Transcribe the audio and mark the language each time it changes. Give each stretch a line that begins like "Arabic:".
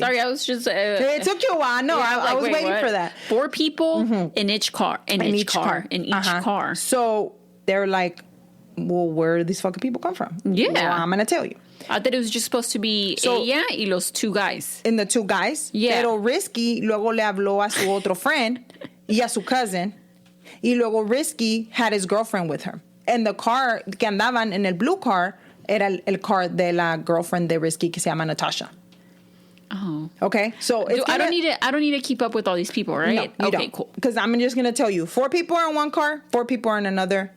English: Sorry, I was just... it took you a while. No, I was waiting for that. 4 people in each car. In each car. So they're like, well, where do these fucking people come from? Yeah. Well, I'm going to tell you. I thought it was just supposed to be
Spanish: ella y los
English: 2 guys. And the 2 guys. Yeah.
Spanish: Pero Risky luego le habló a su otro friend y a su cousin. Y luego
English: Risky had his girlfriend with her. And the car
Spanish: que andaban en el
English: blue car
Spanish: era el car de la girlfriend de Risky que se llama Natasha.
English: Oh. Okay? So I don't need to keep up with all these people, right? No, you okay, don't. Cool. Because I'm just going to tell you, 4 people are in one car, 4 people are in another.